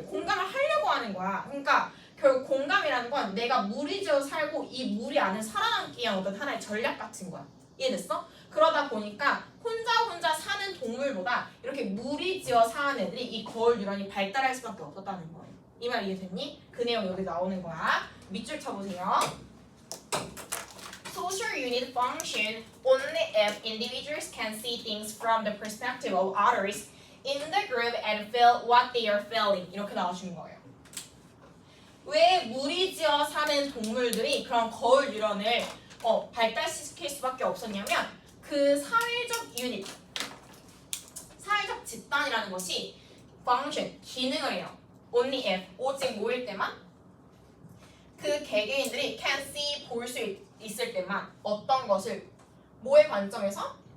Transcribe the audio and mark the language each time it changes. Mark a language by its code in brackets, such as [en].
[ko] 공감을 하려고 하는 거야. 그러니까 결국 공감이라는 건 내가 무리지어 살고 이 무리 안에 살아남기 위한 어떤 하나의 전략 같은 거야. 이해됐어? 그러다 보니까 혼자 사는 동물보다 이렇게 무리지어 사는 애들이 이 거울 뉴런이 발달할 수밖에 없었다는 거예요. 이 말 이해됐니? 그 내용 여기 나오는 거야. 밑줄 쳐보세요. [en] Social unit function only if individuals can see things from the perspective of others in the group and feel what they are feeling. [ko] 이렇게 나와주는 거예요. 왜 무리지어 사는 동물들이 그런 거울 유런을 발달시킬 수밖에 없었냐면 그 사회적 유닛, 사회적 집단이라는 것이 function, 기능을 해요. [en] only if, [ko] 오직 뭐일 때만? 그 개개인들이 [en] can see, [ko] 볼 수 있을 때만 어떤 것을 뭐의 관점에서?